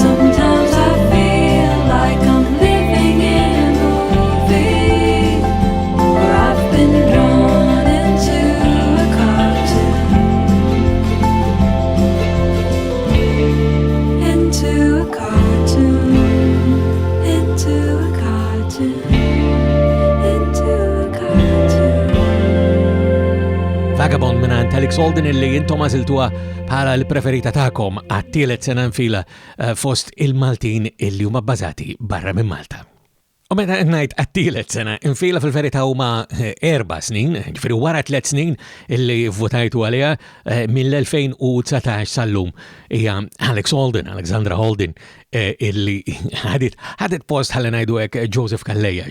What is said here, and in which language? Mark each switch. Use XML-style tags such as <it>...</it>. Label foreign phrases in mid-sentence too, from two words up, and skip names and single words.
<en>Sometimes I feel like I'm living in a movie, where I've been drawn into a cartoon. Into a cartoon. Into a cartoon. Into a cartoon.</en> <mt>Vagabond minant Alex Holden illi jintom għażiltuha bħala l-preferita tagħkom għat-tielet sena nfila fost il-Maltin illi huma bbażati barra minn Malta. U meta ngħid għat-tielet sena nfila fil-verità huma 4 snin, ġifieri wara 3 snin illi votajtu għaliha mill-2019 sal-lum hija Alex Holden, Alexandra Holden, illi ħadet post ħalli ngħidu hekk Joseph Calleja.</mt>